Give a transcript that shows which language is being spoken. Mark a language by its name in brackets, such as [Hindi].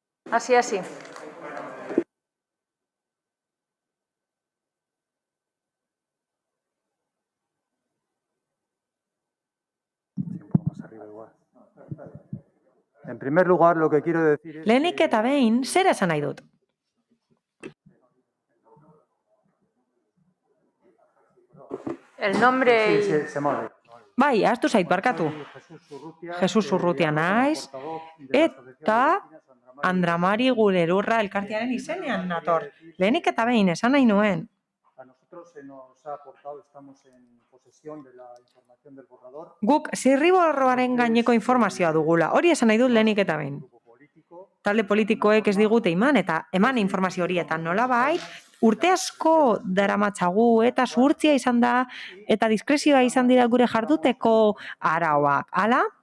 [Spanish] Así. En primer lugar, lo que quiero decir es... [Basque] Lehenik eta behin, zer esan nahi dut? [Spanish] El nombre... Sí, se mueve. [Basque] Bai, ahaztu zait, barkatu. Jesus Urrutia naiz, eta Andramari Gulerurra elkartearen izenean nator. Lehenik eta behin, esan nahi nuen. [Spanish] A nosotros se nos ha aportado, estamos en posesión de la información del borrador. [Basque] Guk zirriborroaren gaineko informazioa dugula. Hori esan nahi dut lehenik eta behin. Talde politikoek ez digute eman informazio horietan nolabait, urte asko daramatzagu eta zuhurtzia izan da eta diskrezioa izan dira gure jarduteko arauak. Hala?